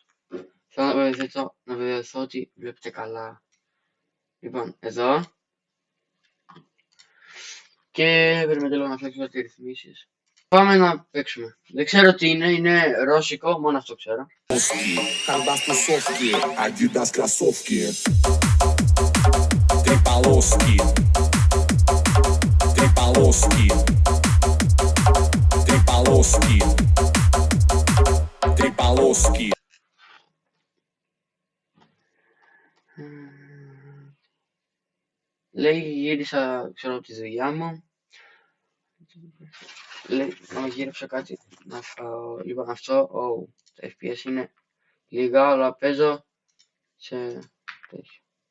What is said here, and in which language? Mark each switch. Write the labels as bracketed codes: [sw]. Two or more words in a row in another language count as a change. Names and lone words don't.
[el] Θέλω να βεβαιωθώ ότι βλέπετε καλά. Λοιπόν, εδώ. Και πρέπει λίγο να φτιάξουμε τις ρυθμίσεις. Πάμε να παίξουμε. Δεν ξέρω τι είναι ρώσικο, μόνο αυτό ξέρω. [ru] Handball тусовки, Adidas кроссовки, три полоски, три полоски, три полоски, три полоски. [el] Λέει γύρισα, ξέρω, από τη δουλειά μου. Λέει να γύριψα κάτι να φάω. Λοιπόν, αυτό, τα FPS είναι λίγα, αλλά παίζω σε τέτοιο.